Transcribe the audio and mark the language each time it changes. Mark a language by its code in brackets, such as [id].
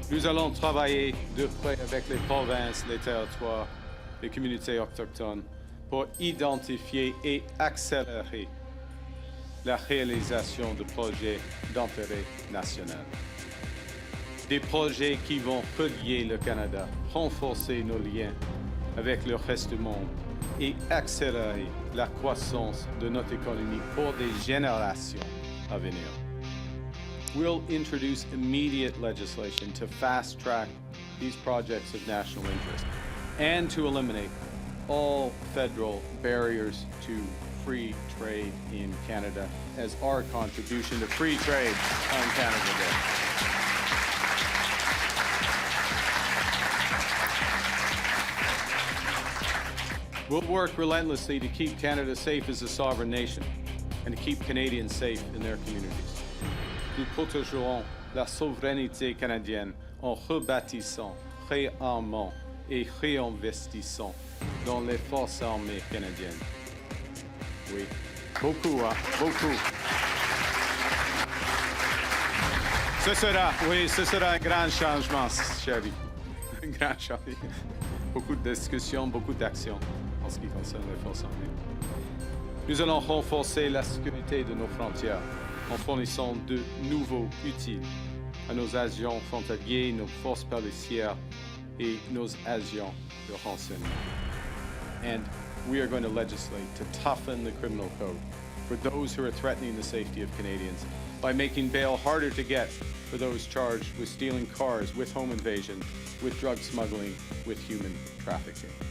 [fr] Nous allons travailler de près avec les provinces, les territoires, les communautés autochtones pour identifier et accélérer la réalisation de projets d'intérêt national. Des projets qui vont relier le Canada, renforcer nos liens avec le reste du monde et accélérer la croissance de notre économie pour des générations à venir. [en] We'll introduce immediate legislation to fast-track these projects of national interest and to eliminate all federal barriers to free trade in Canada as our contribution to free trade on Canada Day. We'll work relentlessly to keep Canada safe as a sovereign nation and to keep Canadians safe in their communities. [fr] Nous protégerons la souveraineté canadienne en rebâtissant, réarmant et réinvestissant dans les forces armées canadiennes. Oui, beaucoup, hein, beaucoup. Ce sera un grand changement, chérie. Un grand changement. Beaucoup de discussions, beaucoup d'actions en ce qui concerne les forces armées. Nous allons renforcer la sécurité de nos frontières en fournissant de nouveaux outils à nos agents frontaliers, nos forces policières et nos agents de renseignement. [en] And we are going to legislate to toughen the criminal code for those who are threatening the safety of Canadians by making bail harder to get for those charged with stealing cars, with home invasion, with drug smuggling, with human trafficking.